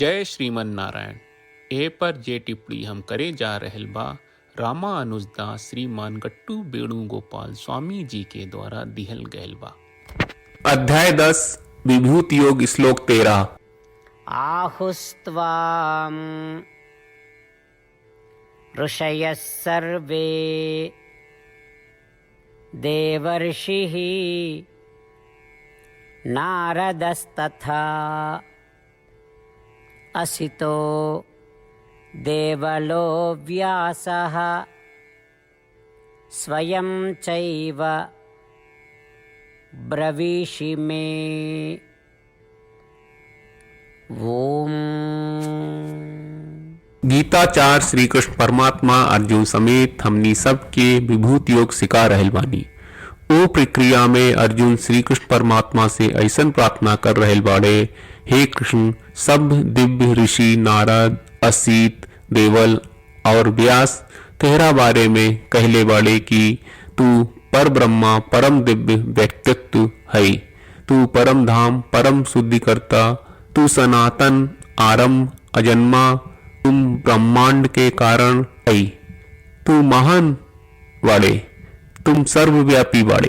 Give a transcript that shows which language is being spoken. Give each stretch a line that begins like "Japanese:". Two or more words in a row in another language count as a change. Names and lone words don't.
Sanskrit: जय श्रीमन नारायण।
Bhojpuri: ए पर जे टिप्पणी हम करे जा रहल बा रामा अनुजदास श्रीमान गट्टू वेणुगोपाल स्वामी जी के द्वारा दिहल गयल बा। अध्याय 10 विभूति योग श्लोक 13।
Sanskrit: आहुस्त्वां ऋषयः सर्वे देवर्षिः नारदस्तथा असितो देवलो व्यासः स्वयं चैव ब्रवीषि मे। ओम।
Bhojpuri: गीताचार्य श्री कृष्ण परमात्मा अर्जुन समेत हमनी सब के विभूति योग सिखा रहल बानी। ओ प्रक्रिया में अर्जुन श्री कृष्ण परमात्मा से ऐसन प्रार्थना कर रहल बाड़े, हे कृष्ण, सब दिव्य ऋषि नारद, असित, देवल और व्यास तेरा बारे में कहले बाड़े कि तू पर ब्रह्मा परम दिव्य व्यक्तित्व है, तू परम धाम परम शुद्धिकर्ता, तू सनातन आरंभ अजन्मा, तुम ब्रह्मांड के कारण है, तू महान वाले, तुम सर्वव्यापी बाड़े।